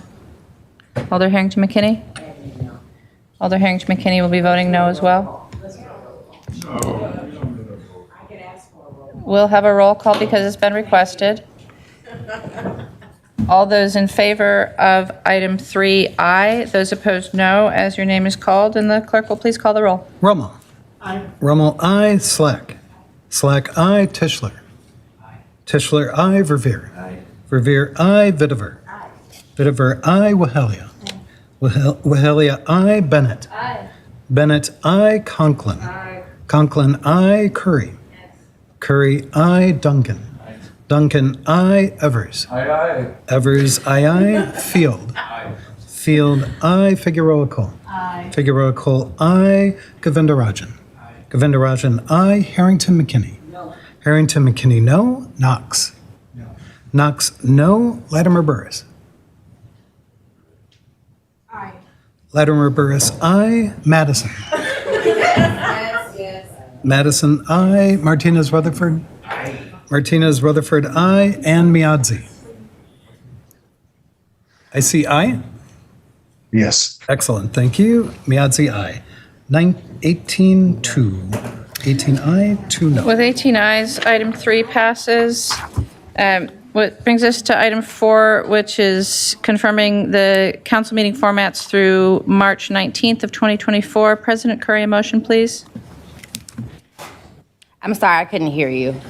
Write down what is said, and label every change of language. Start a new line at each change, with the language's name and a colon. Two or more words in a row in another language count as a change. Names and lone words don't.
English: Alder Harrington McKinney? Alder Harrington McKinney will be voting no as well. We'll have a roll call because it's been requested. All those in favor of item 3I, those opposed no, as your name is called, and the clerk will please call the roll. Rummel. Aye. Rummel, aye. Slack. Slack, aye. Tischler. Tischler, aye. Verveer. Aye. Verveer, aye. Vitiver. Aye. Vitiver, aye. Wahelia. Wahelia, aye. Bennett. Aye. Bennett, aye. Conklin. Aye. Conklin, aye. Curry. Yes. Curry, aye. Duncan. Aye. Duncan, aye. Evers. Aye, aye. Evers, aye, aye. Field. Aye. Field, aye. Figueroa Cole. Aye. Figueroa Cole, aye. Govindarajan. Aye. Govindarajan, aye. Harrington McKinney. No. Harrington McKinney, no. Knox. No. Knox, no. Latimer Burris. Latimer Burris, aye. Madison. Yes. Madison, aye. Martinez Rutherford. Aye. Martinez Rutherford, aye. And Miadzi. I see aye. Yes. Excellent, thank you. Miadzi, aye. 18-2. 18 aye, 2 no. With 18 ayes, item 3 passes. What brings us to item 4, which is confirming the council meeting formats through March 19th of 2024. President Curry, a motion, please. I'm sorry, I couldn't hear you.